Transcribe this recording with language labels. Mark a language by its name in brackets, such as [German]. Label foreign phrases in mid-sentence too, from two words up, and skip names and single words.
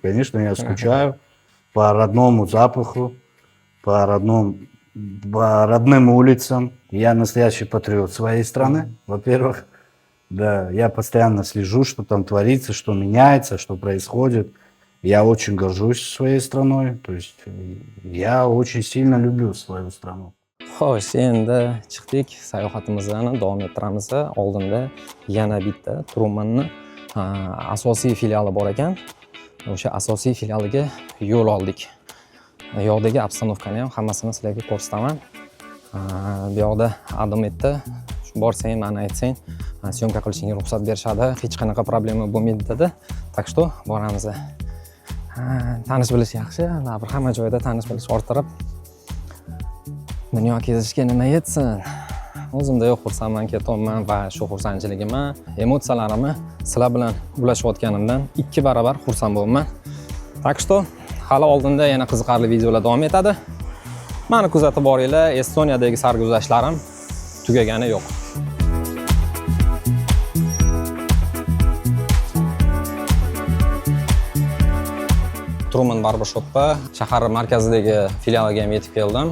[Russian] Конечно, я скучаю по родному запаху, по родным улицам. Я настоящий патриот своей страны, во-первых. Да, я постоянно слежу, что там творится, что меняется, что происходит. Я очень горжусь своей страной. То есть я очень сильно люблю свою страну. [Uzbek] Xo'sh, endi chiqdik, sayohatimizni davom ettiramiz. Oldinda yana bitta Trumanni asosiy filiali bor ekan. O'sha asosiy filialiga yo'l oldik. Bu yoqdagi obstanovkani ham hammasini sizlarga ko'rsataman. Bu yoqda Adam aytdi, borsang, mana aytsang, syomka qilishingga ruxsat berishadi, hech qanaqa problema bo'lmaydi dedi. [Russian] Так что boramiz. [Uzbek] Tanish bilish yaxshi va bir hamma joyda tanish bilish orttirib dunyo kezishga nima yetsin. O'zimda yo'q xursandman ketyapman va shu xursandchiligimni, emotsiyalarimni sizlar bilan ulashayotganimdan 2 barobar xursand bo'laman. [Russian] Так что [Uzbek] hali oldinda yana qiziqarli videolar davom etadi. Meni kuzatib boringlar, Estoniyadagi sarguzashtlarim tugagani yo'q. Truman Barbershopga shahar markazidagi filialiga ham yetib keldim.